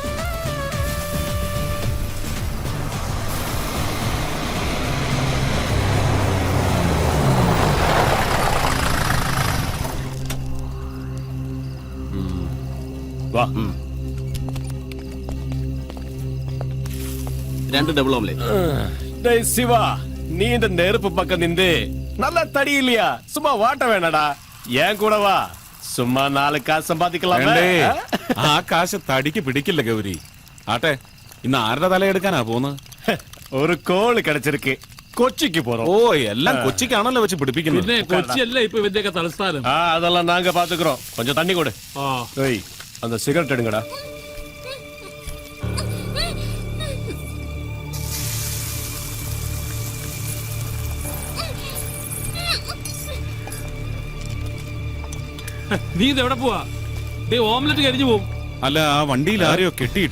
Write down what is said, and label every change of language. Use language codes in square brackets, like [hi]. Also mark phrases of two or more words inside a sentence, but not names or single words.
[ml] വാ. 2 [en] double omelette. [ta] சிவா, நீ இந்த நெருப்பு பக்கம் நின்று நல்லா தடி இல்லையா? சும்மா வாட்ட வேணாடா, ஏன் கூட வா. சும்மா 4 காசு சம்பாதிக்கலாம். [ml] ആ കാശ് തടിക്ക് പിടിക്കില്ല ഗൗരി. ആട്ടെ, ഇന്ന് ആരുടെ തലയെടുക്കാനാ പോന്ന്? [ta] ஒரு கோல் கிடைச்சிருக்கு, கொச்சிக்கு போறோம். [ml] ഓ, എല്ലാം കൊച്ചിക്കാണല്ലോ വെച്ച് പിടിപ്പിക്കുന്നത്. പിന്നെ കൊച്ചിയല്ലേ ഇപ്പൊ ഇവന്റെയൊക്കെ തലസ്ഥാനം. [ta] அதெல்லாம் நாங்க பாத்துக்கிறோம். கொஞ்சம் தண்ணி கொடு. ஏய், அந்த சிகரெட் எடுங்கடா. [ml] നീ ഇത് എവിടെ പോവാ? ഓംലെറ്റ് കരിഞ്ഞു പോവും. അല്ല, ആ വണ്ടിയിൽ ആരെയോ കെട്ടിയിട്ടു.